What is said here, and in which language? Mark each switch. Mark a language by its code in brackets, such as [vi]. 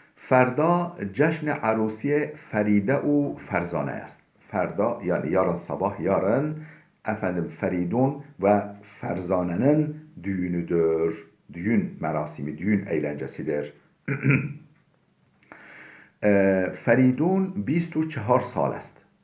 [fa] فردا جشن عروسی فریده و فرزانه است. فردا [tr] yani yarın sabah, yarın efendim Feridun ve Ferzana'nın düğünüdür. Düğün merasimi, düğün eğlencesidir. [fa] Feridun 24 سال است.